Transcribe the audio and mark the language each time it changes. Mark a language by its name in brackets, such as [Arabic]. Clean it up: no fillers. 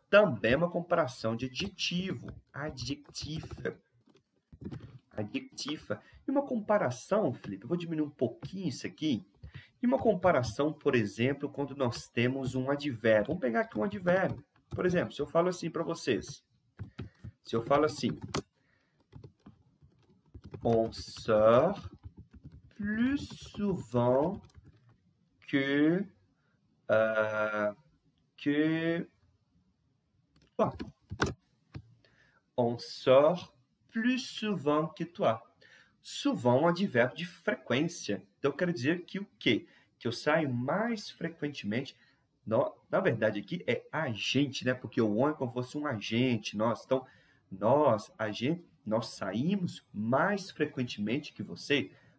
[Portuguese] Também é uma comparação de adjetivo. Adjectiva. E uma comparação, Felipe, eu vou diminuir um pouquinho isso aqui. E uma comparação, por exemplo, quando nós temos um advérbio. Vamos pegar aqui um advérbio. Por exemplo, se eu falo assim para vocês. Se eu falo assim. [French] On sort plus souvent que que toi. On sort plus souvent que toi. [Portuguese] Souvent é um advérbio de frequência. Então, eu quero dizer que o quê? Que eu saio mais frequentemente. Na verdade, aqui é agente, né? Porque o on é como se fosse um agente. Então, nós saímos mais frequentemente que você.